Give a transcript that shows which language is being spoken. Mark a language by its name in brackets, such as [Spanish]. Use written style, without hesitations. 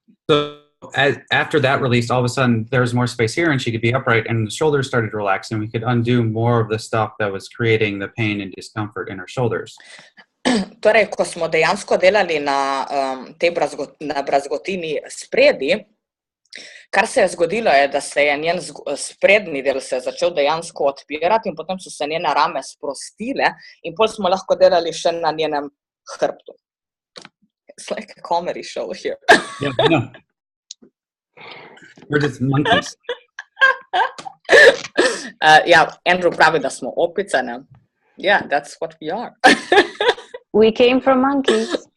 [English] So after that release, all of a sudden there's more space here and she could be upright and the shoulders started to relax and we could undo more of the stuff that was creating the pain and discomfort in her shoulders. [Slovenian] Torej, ko smo dejansko delali na brazgotini spredi, kar se je zgodilo je, da se je njen sprednji del se začel dejansko odpirati in potem so se njene rame sprostile in potem smo lahko delali še na njenem hrbtu. [English] It's like a comedy show here. Yeah, I know. We're just monkeys. [Slovenian] Andrew pravi, da smo opice, ne? [English] Yeah, that's what we are. We came from monkeys.